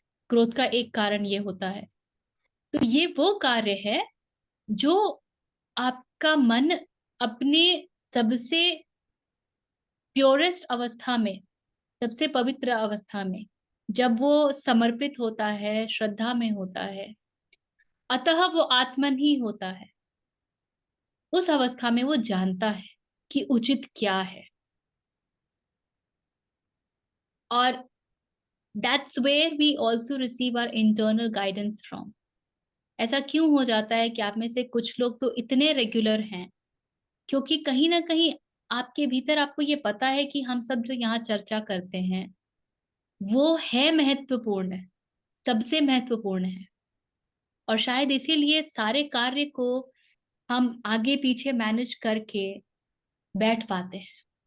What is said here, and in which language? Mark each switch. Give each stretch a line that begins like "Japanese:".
Hindi: क्रोध का एक कारण ये होता है। तो ये वो कार्य है जो आपका मन अपने सबसे प्योरेस्ट अवस्था में, सबसे पवित्र अवस्था में, जब वो समर्पित होता है, श्रद्धा में होता है, अतः वो आत्मन ही होता है। उस अवस्था में वो जानता है कि उचित क्या है। और
English: that's where we also receive our internal guidance from.
Hindi: ऐसा क्यों हो जाता है कि आप में से कुछ लोग तो इतने रेगुलर हैं? क्योंकि कहीं ना कहीं आपके भीतर आपको ये पता है कि हम सब जो यहाँ चर्चा करते हैं वो है महत्वपूर्ण है, सबसे महत्वपूर्ण है। और शायद इसीलिए सारे कार्य को हम आगे पीछे मैनेज करके बैठ पाते हैं।